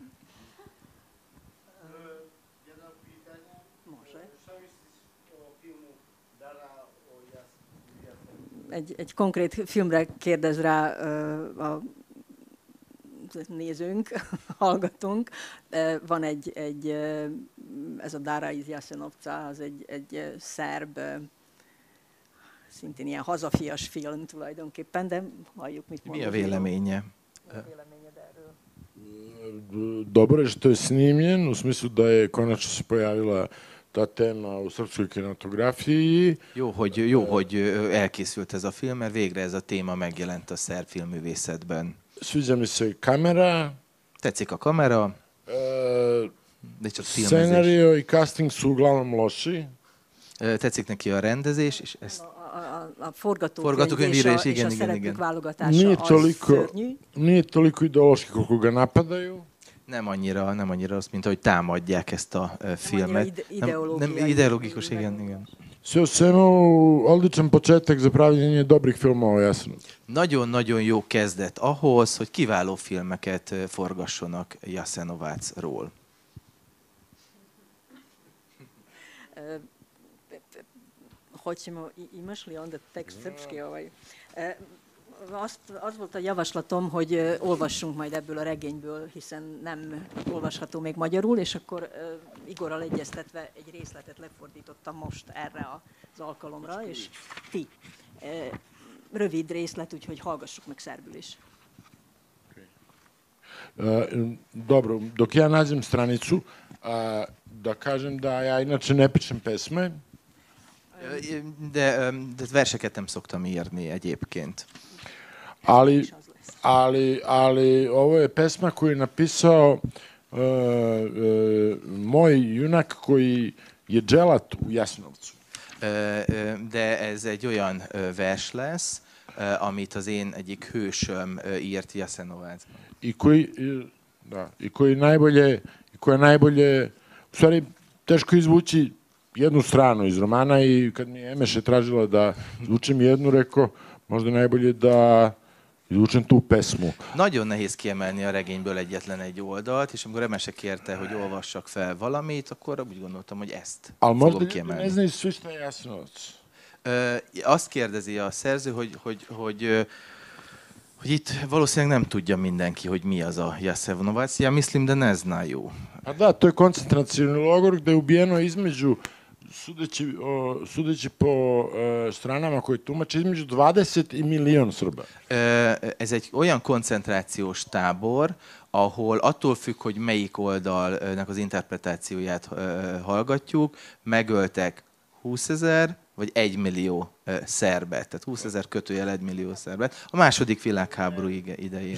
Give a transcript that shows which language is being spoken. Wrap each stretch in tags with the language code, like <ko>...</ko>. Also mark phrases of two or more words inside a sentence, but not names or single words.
<hu>Egy konkrét filmre kérdez rá a nézőnk, hallgatónk. Van ez a Dara iz Jasenovca, az egy szerb, szintén ilyen hazafias film tulajdonképpen, de halljuk, mit mond. Mi a véleménye? Mi a véleményed erről?</hu> <sr>Dobro je što je snimljen, u smislu da je konačno se pojavila ta tema u srpskoj kinematografiji.</sr> <hu>Jó, hogy elkészült ez a film, mert végre ez a téma megjelent a szerb filmművészetben.</hu> <sr>Sviđa mi se kamera.</sr> <hu>Tetszik a kamera.</hu> <sr>Scenario i casting su uglavnom loši.</sr> <hu>Tetszik neki a rendezés, és ezt... A forgatókönyv és a szereplők válogatása az szörnyű.</hu> <sr>Nije toliko ideološki koliko ga napadaju.</sr> <hu>Nem annyira rossz, mint ahogy támadják ezt a filmet. Nem ideológikus, igen.</hu> <sr>Sve u svemu, odličan početak za pravljenje dobrih filmova o Jasenovcu.</sr> <hu>Nagyon jó kezdet ahhoz, hogy kiváló filmeket forgassonak Jasenovacról.</hu> <sr>Imaš li onda tekst srpski ovaj?</sr> <hu>Az volt a javaslatom, hogy olvassunk majd ebből a regényből, hiszen nem olvasható még magyarul, és akkor Igorral egyeztetve egy részletet lefordítottam most erre az alkalomra, és ti. Rövid részlet, úgyhogy hallgassuk meg szerbül is.</hu> <sr>Dobro, dok ja nađem stranicu, da kažem da ja inače ne pišem pesme.</sr> <hu>De verseket nem szoktam írni egyébként.</hu> <sr>Ali ovo je pesma koju je napisao moj junak koji je dželat u Jasenovcu.</sr> <hu>De ez egy olyan vers lesz, amit az én egyik hősöm írt Jasenovacban.</hu> <sr>I koji najbolje, u stvari teško izvući jednu stranu iz romana i kad mi je Emeše tražila da izvučem jednu, rekao možda najbolje da izvučem tu pesmu.</sr> <hu>Nagyon nehéz kiemelni a regényből egyetlen egy oldalt, és amikor Emese kérte, hogy olvassak fel valamit, akkor úgy gondoltam, hogy ezt fogom kiemelni.</hu> <sr>Ne znaju svi šta je Jasenovac.</sr> <hu>Azt kérdezi a szerző, hogy itt valószínűleg nem tudja mindenki, hogy mi az a Jasenovac.</hu> <sr>Ja mislim da ne znaju. Pa da, to je koncentracioni logor gde je ubijeno između, sudeći po stranama koje tumače, između 20 i milion Srba.</sr> <hu>Ez egy olyan koncentrációs tábor, ahol attól függ, hogy melyik oldalnak az interpretációját hallgatjuk, megöltek 20 000 vagy 1 millió szerbet, tehát 20 000 kötőjel 1 millió szerbet a második világháború idején.</hu>